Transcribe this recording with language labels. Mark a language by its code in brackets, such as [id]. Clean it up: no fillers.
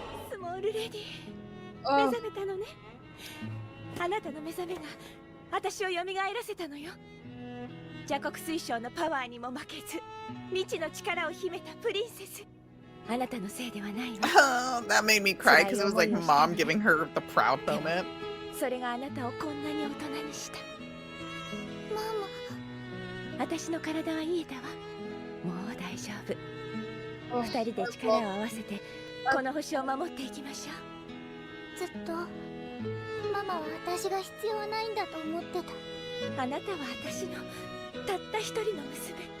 [ja] スモールレディ、目覚めたのね。あなたの目覚めが私を蘇らせたのよ。邪国水晶のパワーにも負けず未知の力を秘めたプリンセス。あなたのせいではないわ。 [en] Oh, that made me cry because it was like mom giving her the proud moment. [ja] それがあなたをこんなに大人にした。ママ、私の体は癒えたわ。もう大丈夫。二人で力を合わせてこの星を守っていきましょう。ずっとママは私が必要ないんだと思ってた。あなたは私のたった一人の娘。